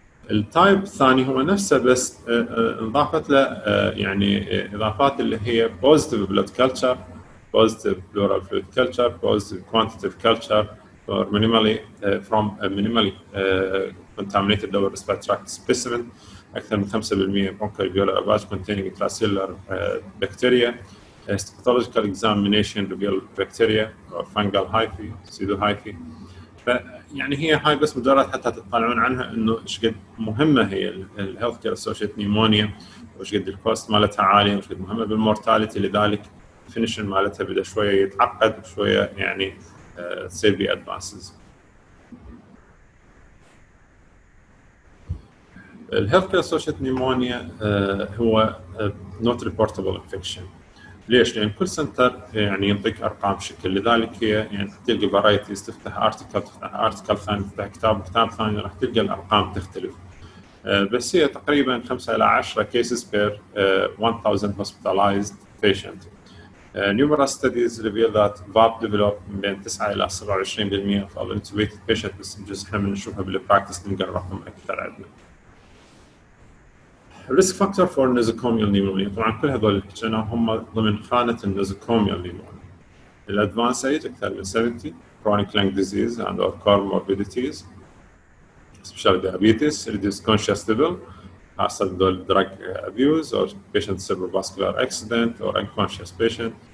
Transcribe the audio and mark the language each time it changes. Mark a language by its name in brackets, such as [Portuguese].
[Arabic] التايب الثاني هو نفسه بس انضافت له يعني اضافات اللي هي [English] positive blood culture, positive pleural fluid culture, positive quantitative culture or minimally from a minimally contaminated lower respiratory tract specimen [Arabic] أكثر من [English] 5% bronchoalveolar lavage containing intracellular bacteria, histological examination reveal bacteria or fungal hyphae, pseudo hyphae. [Arabic] يعني هي هاي بس مجرد حتى تطلعون عنها إنه إيش قد مهمة هي الهيلث كير اسوشيتد نيمونيا، وإيش قد الكوست مالتها عالية، وإيش قد مهمة بالمورتاليتي، لذلك الفينيشن مالتها بدأ شوية يتعقد وشوية يعني تصير بي ادفانسز. [English] الهيلث care associated pneumonia هو not reportable infection. [Arabic] ليش؟ لان كل سنتر يعني ينطيك ارقام بشكل، لذلك هي يعني تلقى فرايتيز، تفتح ارتكل ثاني، تفتح كتاب ثاني، راح تلقى الارقام تختلف. بس هي تقريبا [English] 5 إلى 10 cases per 1000 hospitalized patient. Numerous studies reveal that VAP develop [Arabic] من بين [English] 9 إلى 27% of all intubated patients، [Arabic] بس بجوز احنا بنشوفها بالبراكتس نلقى الرقم اكثر عندنا. [English] risk factor for nosocomial pneumonia. [Arabic] طبعا كل هذول اللي حكيناهم هم ضمن خانة النوزوكوميال pneumonia. الادفانس ايج اكثر من [English] 70، chronic lung disease and or comorbidities, especially diabetes, reduced conscious level, خاصة drug abuse or patient cerebrovascular accident or unconscious patient,